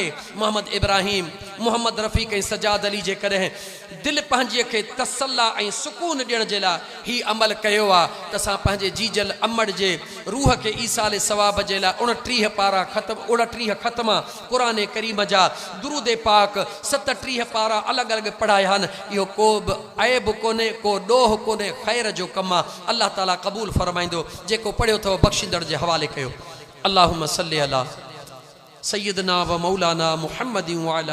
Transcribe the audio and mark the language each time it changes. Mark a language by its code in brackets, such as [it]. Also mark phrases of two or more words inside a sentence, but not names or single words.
[sd] मोहम्मद इब्राहीम, मोहम्मद रफ़ीक ऐं सजाद अली जे कॾहिं दिल पंहिंजीअ खे तसल्ला ऐं सुकून ॾियण जे लाइ ही अमल कयो आहे त असां पंहिंजे जीजल अमड़ जे रूह खे ईसाले सवाब जे लाइ 29 पारा ख़त्म, 29 ख़त्मा क़ुरान करीम जा दुरूद पाक 37 पारा अलॻि अलॻि पढ़ाया आहिनि। इहो को बि ऐब कोन्हे, को ॾोह कोन्हे, ख़ैर जो कमु आहे। [ar] الله تعالى [sd] क़बूल फरमाईंदो। जेको पढ़ियो अथव बख़्शींदड़ जे हवाले कयो। [ar] اللهم صل على سيدنا ومولانا محمد وعلى